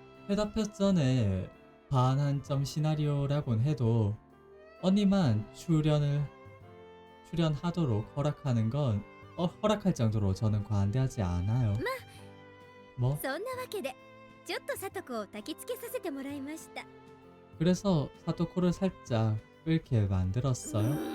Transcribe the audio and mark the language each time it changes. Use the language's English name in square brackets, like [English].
[Korean] 해답편전에 반환점 시나리오라곤 해도 언니만 출연하도록 허락하는 건 허락할 정도로 저는 관대하지 않아요. 뭐? [Japanese] そんなわけでちょっとサトコを焚きつけさせてもらいました。 [Korean] 그래서 사토코를 살짝 끓게 만들었어요.